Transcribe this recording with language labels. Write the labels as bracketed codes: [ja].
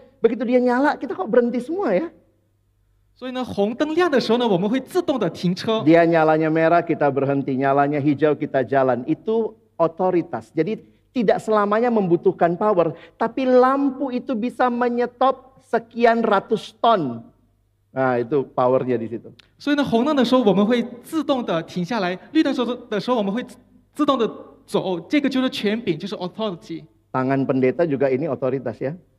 [id] Begitu dia nyala, kita kok berhenti semua ya? [zh] 所以呢，红灯亮的时候呢，我们会自动的停车。 [id] Dia nyalanya merah, kita berhenti, nyalanya hijau, kita jalan. Itu otoritas. Jadi tidak selamanya membutuhkan power, tapi lampu itu bisa menyetop sekian ratus ton. Nah, itu powernya di situ. [zh] 所以呢，红灯的时候我们会自动的停下来，绿灯的时候我们会自动的走，这个就是权柄，就是 authority。 [id] Tangan pendeta juga ini otoritas ya.